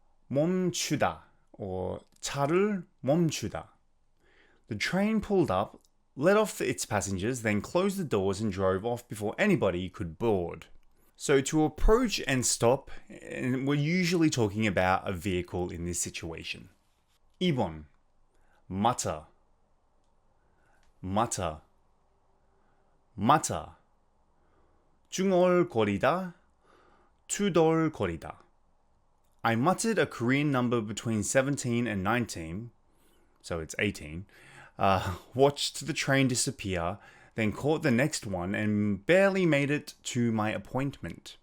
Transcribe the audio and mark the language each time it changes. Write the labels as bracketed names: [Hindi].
[Korean] 멈추다, [English] or [Korean] 차를 멈추다. [English] The train pulled up, let off its passengers, then closed the doors and drove off before anybody could board. So to approach and stop, and we're usually talking about a vehicle in this situation. [Korean] 2번. [English] mutter. mutter. mutter. [Korean] 중얼거리다, 투덜거리다. [English] I muttered a Korean number between 17 and 19, so it's 18, watched the train disappear, then caught the next one and barely made it to my appointment.